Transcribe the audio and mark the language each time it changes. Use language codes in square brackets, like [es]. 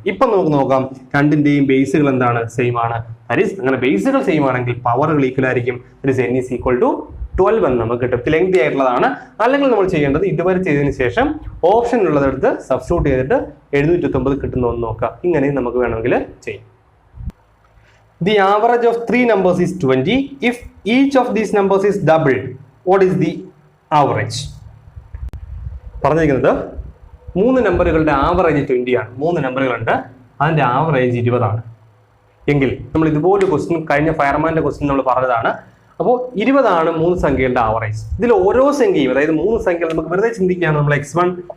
[ml] ഇപ്പൊ നമുക്ക് നോക്കാം, രണ്ടിന്റെയും ബേസുകൾ എന്താണ്, സെയിം ആണ്. [en] that is [ml] അങ്ങനെ ബേസുകൾ സെയിം ആണെങ്കിൽ പവറുകൾ ഈക്വൽ ആയിരിക്കും. [en] that is [ml] n = 12 എന്ന് നമുക്ക് കിട്ടും. ലെങ്തി ആയിട്ടുള്ളതാണ്. അല്ലെങ്കിൽ നമ്മൾ ചെയ്യേണ്ടത് ഇതുവരെ ചെയ്തതിന് ശേഷം ഓപ്ഷൻ ഉള്ളതെടുത്ത് സബ്സ്റ്റിറ്റ്യൂട്ട് ചെയ്തിട്ട് 729 കിട്ടുന്ന ഒന്ന് നോക്കുക. ഇങ്ങനെ നമുക്ക് വേണമെങ്കിൽ ചെയ്യാം. [en] The average of 3 numbers is 20. If each of these numbers is doubled, what is the average? [ml] പറഞ്ഞിരിക്കുന്നത് 3 നമ്പറുകളുടെ ആവറേജ് 20 ആണ്. 3 നമ്പറുകളുണ്ട്, അതിന്റെ ആവറേജ് 20 ആണ്. എങ്കിൽ നമ്മൾ ഇതുപോലെ ക്വസ്റ്റ്യൻ കഴിഞ്ഞ ഫയർമാന്റെ ക്വസ്റ്റ്യൻ നമ്മൾ പറഞ്ഞതാണ്. അപ്പോൾ 20 ആണ് 3 സംഖ്യകളുടെ ആവറേജ്. ഇതിൽ ഓരോ സംഖ്യയും, അതായത് 3 സംഖ്യകൾ നമുക്ക് വെറുതെ ചിന്തിക്കുകയാണ്. നമ്മൾ x1